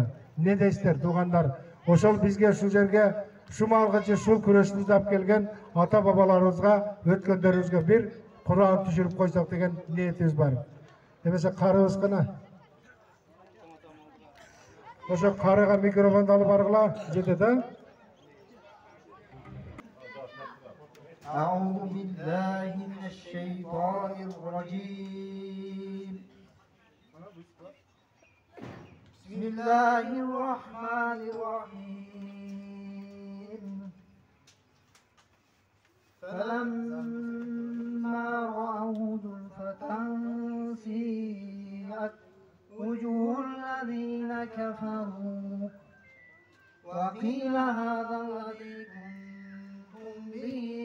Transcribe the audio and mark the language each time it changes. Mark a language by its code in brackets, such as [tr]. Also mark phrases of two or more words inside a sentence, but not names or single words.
[ky] Не дейсиздер, туугандар? Ошол бизге ушул жерге шумалгычы ушул күрөштү алып келген ата бабаларыбызга, өткөндөрүбүзгө бир Куран түшүрүп койсок деген ниетибиз бар. Эмесе карыбыз кана? Ошо карыга микрофонду алып баргыла, жетет, а? [ar] أعوذ بالله من الشيطان الرجيم بسم الله الرحمن الرحيم فلما رأوا زلفة سيئت وجوه الذين كفروا وقيل هذا الذي به